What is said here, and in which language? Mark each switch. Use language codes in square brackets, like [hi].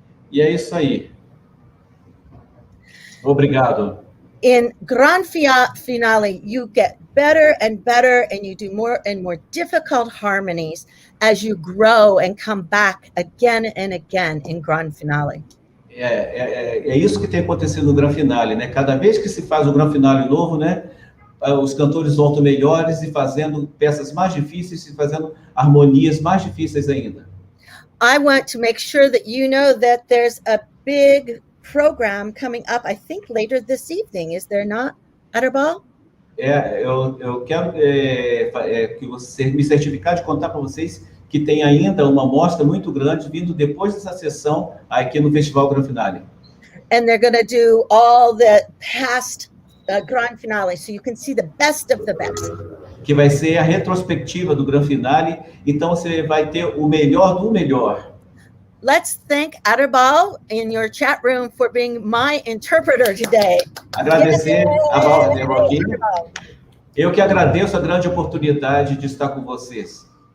[pt] E é isso aí. Obrigado. [en] In Gran Finale, you get better and better, and you do more and more difficult harmonies as you grow and come back again and again in Gran Finale. [pt] É isso que tem acontecido no Gran Finale, né? Cada vez que se faz o Gran Finale novo, né? Os cantores voltam melhores e fazendo peças mais difíceis e fazendo harmonias mais difíceis ainda. [en] I want to make sure that you know that there's a big program coming up, I think later this evening. Is there not, Aderbal? [pt] Eu quero que você me certificar de contar para vocês que tem ainda uma mostra muito grande vindo depois dessa sessão aqui no Festival Gran Finale. [en] And they're going to do all the past Gran Finale, so you can see the best of the best. [pt] Que vai ser a retrospectiva do Gran Finale, então você vai ter o melhor do melhor. [en] Let's thank Aderbal in your chat room for being my interpreter today. [pt] Agradecer a Val aqui. Eu que agradeço a grande oportunidade de estar com vocês.